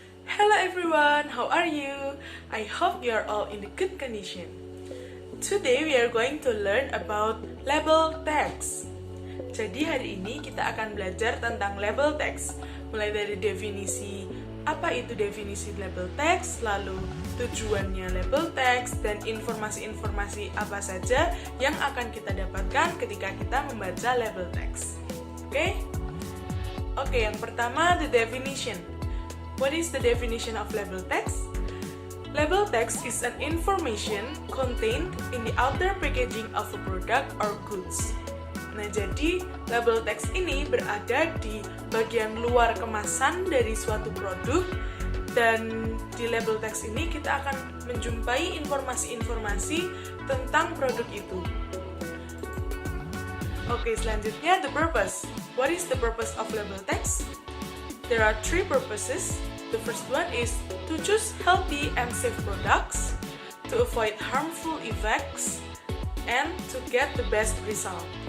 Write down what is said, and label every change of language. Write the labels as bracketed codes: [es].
[en] Hello everyone, how are you? I hope you are all in the good condition. Today we are going to learn about label text. [id] Jadi hari ini kita akan belajar tentang label text, mulai dari definisi apa itu definisi label text, lalu tujuannya label text, dan informasi-informasi apa saja yang akan kita dapatkan ketika kita membaca label text. Oke, yang pertama, [en] the definition. What is the definition of label text? Label text is an information contained in the outer packaging of a product or goods. [id] Nah, jadi label text ini berada di bagian luar kemasan dari suatu produk, dan di label text ini kita akan menjumpai informasi-informasi tentang produk itu. Oke, selanjutnya [en] the purpose. What is the purpose of label text? There are three purposes. The first one is to choose healthy and safe products, to avoid harmful effects, and to get the best result.